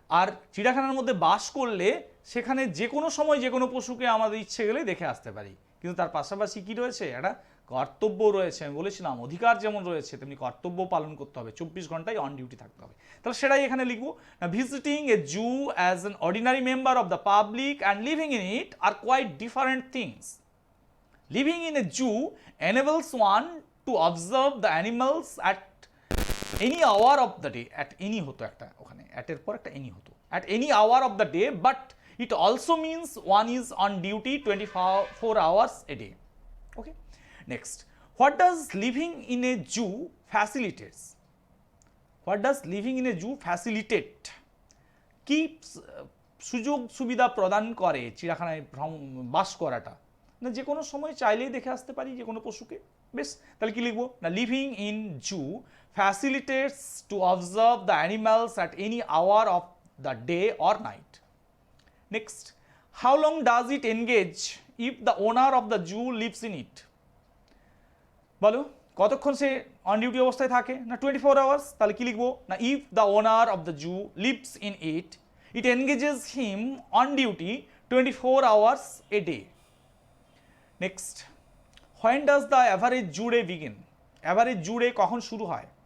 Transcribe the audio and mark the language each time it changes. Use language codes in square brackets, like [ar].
[bn] আর চিড়িয়াখানার মধ্যে বাস করলে সেখানে যে কোনো সময় যে কোনো পশুকে আমাদের ইচ্ছে গেলে দেখে আসতে পারি, কিন্তু তার পাশাপাশি কি রয়েছে? একটা কর্তব্য রয়েছে। আমি বলেছিলাম অধিকার যেমন রয়েছে তেমনি কর্তব্য পালন করতে হবে, 24 ঘন্টায় অন ডিউটি থাকতে হবে। তাহলে সেটাই এখানে লিখবো। [en] Visiting a zoo as an ordinary member of the public and living in it are quite different things. Living in a zoo enables one to observe the animals at any hour of the day. at any [bn] হতো একটা, ওখানে [en] at [bn] এর পর একটা [en] any হতো, at any hour of the day, but it also means one is on duty 24 hours a day. Okay, next, what does living in a zoo facilitates? What does living in a zoo facilitate? [bn] কি সুযোগ সুবিধা প্রদান করে চিড়িয়াখানায় বাস করাটা? না যে কোনো সময় চাইলেই দেখে আসতে পারি যে কোনো পশুকে। বেশ, তাহলে কি লিখবো? না [en] Living in zoo facilitates to observe the animals at any hour of the day or night. Next, how long does it engage if the owner of the zoo lives in it? [bn] বলো কতক্ষণ সে on duty অবস্থায় থাকে? না 24 hours. তাহলে কি লিখবো? [en] না if the owner of the zoo lives in it, it engages him on duty 24 hours a day. Next, when does the average zoo day begin? Average zoo day [bn] কখন শুরু হয়?